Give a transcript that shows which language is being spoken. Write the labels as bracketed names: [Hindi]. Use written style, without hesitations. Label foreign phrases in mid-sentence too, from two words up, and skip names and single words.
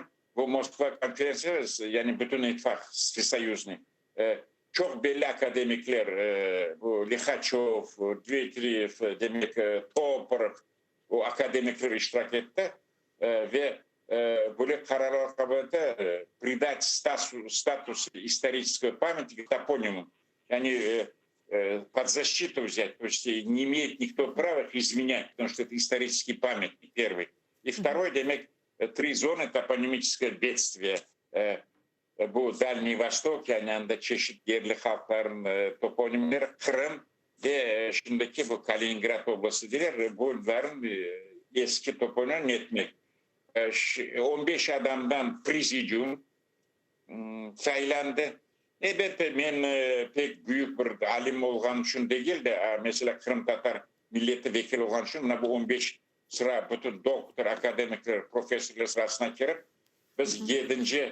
[Crimean Tatar] Bu Moskva konferansı yani bütün ittifak Всесоюзный. Çok belli akademikler bu Likhaçov, Dmitriyev, demek Toporov o akademikler iştirak etti ve böyle kararlar kabul etti. [Russian] Придать статус исторической памяти топониму. Yani под защиту взять, то есть не имеет никто права их изменять, потому что это исторический памятник, первый. И второй, demek три zone топонимическое бедствие. [Crimean Tatar] Bu Дальний Восток yani anda çeşitli yerli halkların toponimleri Kırım ve şimdiki bu Kaliningrad Oblasti diler bunların eski toponim etmek. 15 adamdan prezidium saylandı. Elbette ben pek büyük bir alim olgan için değil de mesela Kırım Tatar milleti vekili olgan için bu 15 sıra bütün doktor, akademikler, profesörler sırasına girip biz 7.